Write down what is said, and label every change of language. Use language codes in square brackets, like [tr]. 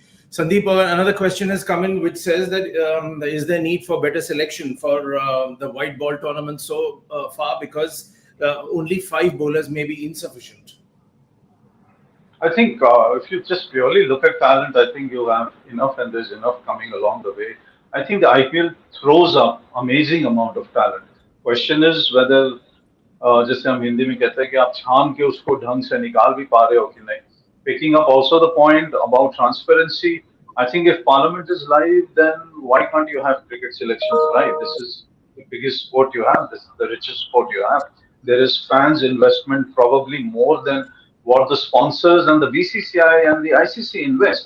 [en] Sandeep, another question has come in which says that is there need for better selection for the white ball tournament so far because only 5 bowlers may be insufficient? I think if you just purely look at talent, I think you have enough and there's enough coming along the way. I think the IPL throws up amazing amount of talent. Question is whether [hi] जैसे हम हिंदी में कहते हैं कि आप छान के उसको ढंग से निकाल भी पा रहे हो कि नहीं. [en] Picking up also the point about transparency, I think if Parliament is live, then why can't you have cricket selections live? This is the biggest sport you have. This is the richest sport you have. There is fans' investment probably more than what the sponsors and the BCCI and the ICC invest.